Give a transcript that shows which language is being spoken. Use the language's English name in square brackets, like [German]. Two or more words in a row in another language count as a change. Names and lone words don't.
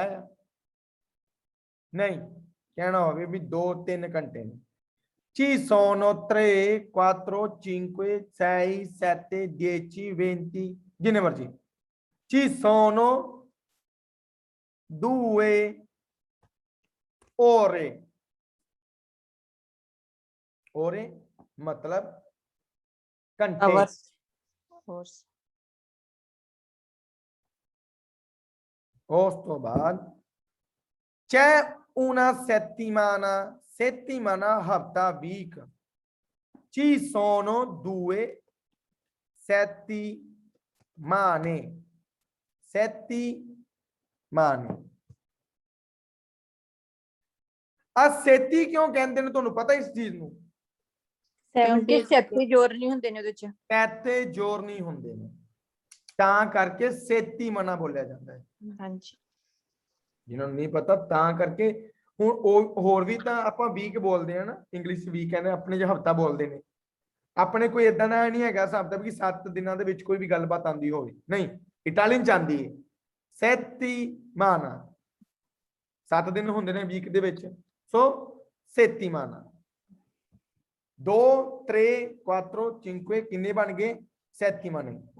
[Punjabi] ਆ ਨਹੀਂ ਕਹਿਣਾ ਹੋਵੇ ਵੀ 2-3 ਘੰਟੇ ਨੇ [Italian] ci sono [Punjabi] 3 4 5 6 7 10 20 ਜਿੰਨੇ ਮਰਜ਼ੀ [Italian] ci sono 2 ore ore [Hindi] मतलब घंटे [English] Hours. Hours. [Punjabi] ਉਸ ਤੋਂ ਬਾਅਦ [Italian] c'è una settimana settimana [Punjabi] ਹਫਤਾ week [Italian] ci sono 2 settimane settimane [Punjabi] ਆ ਸੇਤੀ ਕਿਉਂ ਕਹਿੰਦੇ ਨੇ ਤੁਹਾਨੂੰ ਪਤਾ ਇਸ ਚੀਜ਼ ਨੂੰ ਕਿਉਂਕਿ ਸੱਤੇ ਜੋਰ ਨਹੀਂ ਹੁੰਦੇ ਨੇ ਉਹਦੇ ਚ ਪੈਤੇ ਜ਼ੋਰ ਨਹੀਂ ਹੁੰਦੇ ਨੇ ਤਾਂ ਕਰਕੇ ਸੇਤੀ ਮਨਾ ਬੋਲਿਆ ਜਾਂਦਾ ਹੈ ਹਾਂਜੀ ਜਿਨ੍ਹਾਂ ਨੂੰ ਨਹੀਂ ਪਤਾ ਤਾਂ ਕਰਕੇ ਹੁਣ ਉਹ ਹੋਰ ਵੀ ਤਾਂ ਆਪਾਂ ਵੀਕ ਬੋਲਦੇ ਆ ਨਾ ਇੰਗਲਿਸ਼ ਵੀਕ ਕਹਿੰਦੇ ਆਪਣੇ ਜਿਹਾ ਹਫਤਾ ਬੋਲਦੇ ਨੇ ਆਪਣੇ ਕੋਈ ਇਦਾਂ ਦਾ ਨਹੀਂ ਹੈਗਾ ਹਿਸਾਬ ਦਾ ਵੀ 7 ਦਿਨਾਂ ਦੇ ਵਿੱਚ ਕੋਈ ਵੀ ਗੱਲਬਾਤ ਆਉਂਦੀ ਹੋਵੇ ਨਹੀਂ ਇਟਾਲੀਅਨ ਚ ਆਉਂਦੀ ਹੈ settimana 7 ਦਿਨ ਹੁੰਦੇ ਨੇ ਵੀਕ ਦੇ ਵਿੱਚ ਸੋ settimana 2 3 4 5 ਕਿੰਨੇ ਬਣ ਗਏ settimane